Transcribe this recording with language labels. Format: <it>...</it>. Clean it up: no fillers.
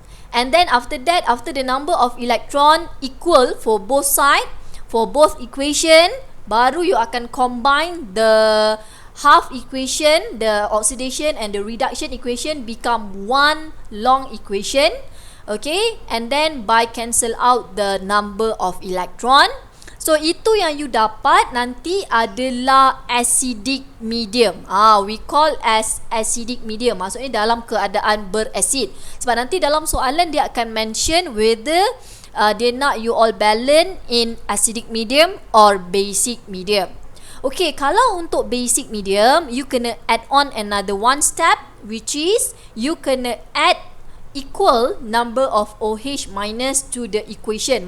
<en>And then after that, after the number of electron equal for both side, for both equation,</en> <ms>baru</ms> <en>you akan combine the half equation, the oxidation and the reduction equation become one long equation. Okay, and then by cancel out the number of electron.</en> <ms>So itu yang you dapat nanti adalah acidic medium.</ms> <en>We call as acidic medium.</en> <ms>Maksudnya dalam keadaan berasid. Sebab nanti dalam soalan dia akan mention whether dia nak you all</ms> <en>balance in acidic medium or basic medium. Okay,</en> <ms>kalau untuk</ms> <en>basic medium, you kena add on another one step, which is you kena add equal number of OH minus to the equation.</en>